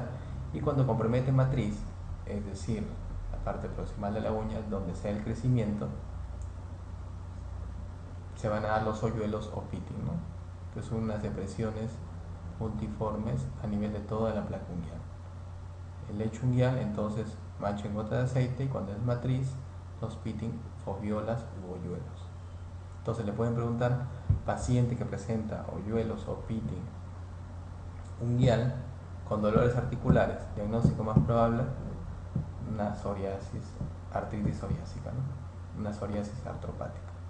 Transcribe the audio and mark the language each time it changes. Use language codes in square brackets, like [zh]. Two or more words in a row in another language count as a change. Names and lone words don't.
[es] Y cuando compromete matriz, es decir, la parte proximal de la uña donde sea el crecimiento, se van a dar los hoyuelos o pitting, ¿no?, que son unas depresiones multiformes a nivel de toda la placa unguial. El lecho unguial entonces mancha en gota de aceite, y cuando es matriz, los pitting, foviolas u hoyuelos. Entonces le pueden preguntar, paciente que presenta hoyuelos o pitting unguial con dolores articulares, diagnóstico más probable, una psoriasis, artritis psoriásica, ¿no?, una psoriasis artropática.